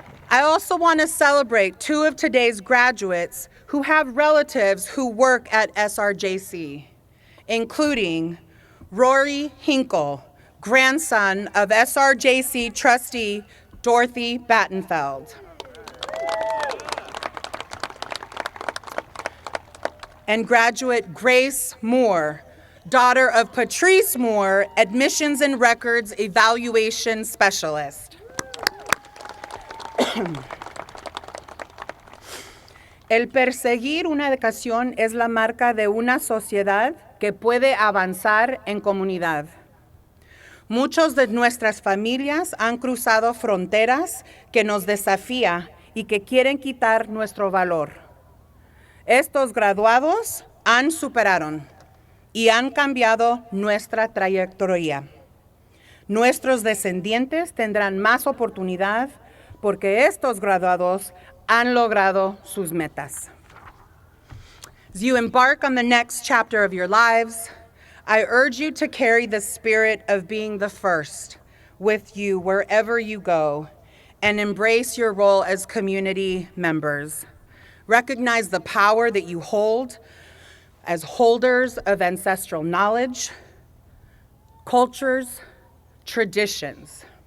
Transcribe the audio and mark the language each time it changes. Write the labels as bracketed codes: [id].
[en] I also want to celebrate 2 of today's graduates who have relatives who work at SRJC, including Rory Hinkle, grandson of SRJC trustee Dorothy Battenfeld, and graduate Grace Moore, daughter of Patrice Moore, admissions and records evaluation specialist. [es] El perseguir una educación es la marca de una sociedad que puede avanzar en comunidad. Muchos de nuestras familias han cruzado fronteras que nos desafían y que quieren quitar nuestro valor. Estos graduados han superado y han cambiado nuestra trayectoria. Nuestros descendientes tendrán más oportunidad porque estos graduados han logrado sus metas. [en] As you embark on the next chapter of your lives, I urge you to carry the spirit of being the first with you wherever you go and embrace your role as community members. Recognize the power that you hold as holders of ancestral knowledge, cultures, traditions.